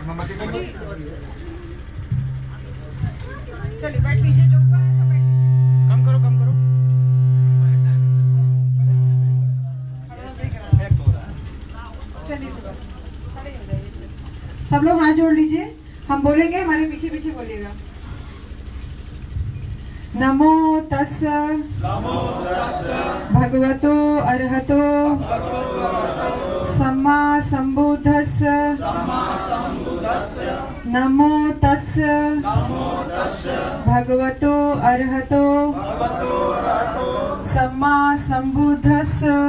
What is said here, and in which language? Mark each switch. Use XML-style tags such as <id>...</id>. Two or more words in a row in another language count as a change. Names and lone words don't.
<hi>चलिए बैठ लीजिए, जो ऊपर है सब बैठ। कम करो, कम करो। चलिए खड़े हो जाइए। सब लोग हाथ जोड़ लीजिए, हम बोलेंगे, हमारे पीछे पीछे बोलिएगा।</hi> <pi>नमो तस् भगवतो अरहतो सम्मा संबुद्धस्स। नमो तस् भगवतो अरहतो सम्मा संबुद्धस्स।</pi>